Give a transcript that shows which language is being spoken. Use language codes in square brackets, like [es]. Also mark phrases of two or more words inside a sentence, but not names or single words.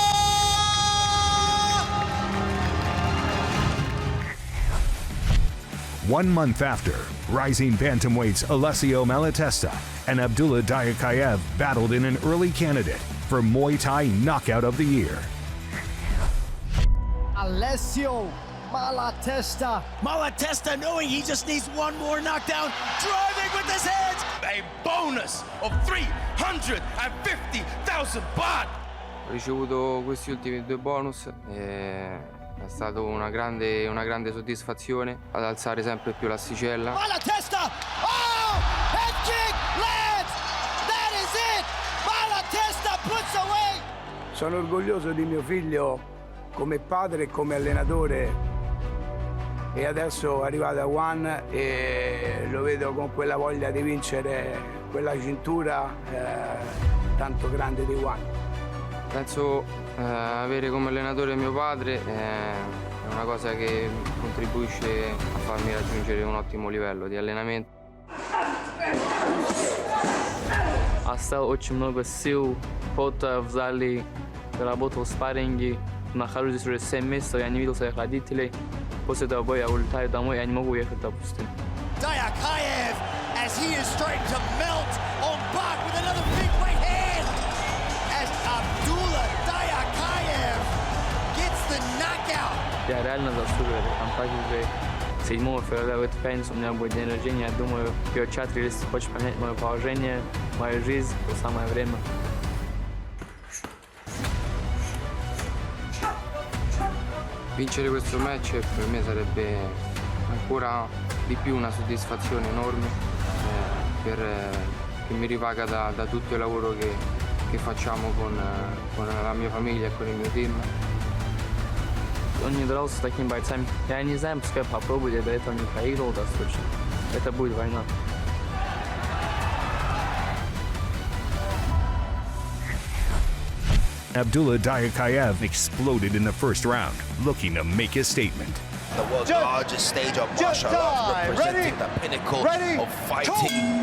[en] One month after, rising bantamweights Alessio Malatesta and Abdullah Dayakaev battled in an early candidate for Muay Thai Knockout of the Year. Alessio Malatesta knowing he just needs one more knockdown, driving with his hands. A bonus of 350,000 baht. [it] Ho ricevuto questi ultimi 2 bonus e è stata una grande soddisfazione ad alzare sempre più l'asticella. [en] Malatesta! Oh! Head kick lands! That is it! Malatesta puts away! [it] Sono orgoglioso di mio figlio come padre e come allenatore e adesso è arrivato a One e lo vedo con quella voglia di vincere quella cintura tanto grande di One. Penso avere come allenatore mio padre è una cosa che contribuisce a farmi raggiungere un ottimo livello di allenamento. [ru] Оставил очень много сил, пота в зале, работал в спарринге. Нахожусь здесь уже 7 месяцев, я не видел своих родителей. После этого боя я улетаю домой, я не могу уехать, допустим. [en] Dayakaev, as he is starting to melt on Bach with another big right hand. As Abdullah Dayakaev gets the knockout. [ru] Я реально заслуживаю этой компании уже 7 февраля в эту пятницу у меня будет день рождения. Я думаю, Пьер-чат, если хочешь поменять мое положение, мою жизнь, то самое время. [it] Vincere questo match per me sarebbe ancora di più una soddisfazione enorme che mi ripaga da tutto il lavoro che facciamo con la mia famiglia e con il mio team. [ru] Он не дрался с такими бойцами. Я не знаю, пускай попробует, я до этого не проигрывал достаточно. Это будет война. [en] Abdullah Dayakaev exploded in the first round, looking to make a statement. The world's largest stage of martial arts, representing the pinnacle of fighting.